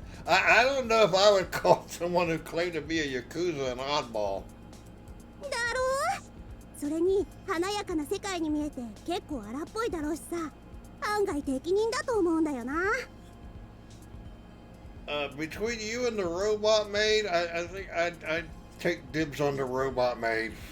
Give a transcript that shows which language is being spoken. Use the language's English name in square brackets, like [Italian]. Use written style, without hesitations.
[English] I don't know if I would call someone who claimed to be a Yakuza an oddball. [Japanese] だろう。それに華やかな世界に見えて結構荒っぽいだろうしさ。案外適任だと思うんだよな。 [English] Between you and the robot maid, I think I'd take dibs on the robot maid.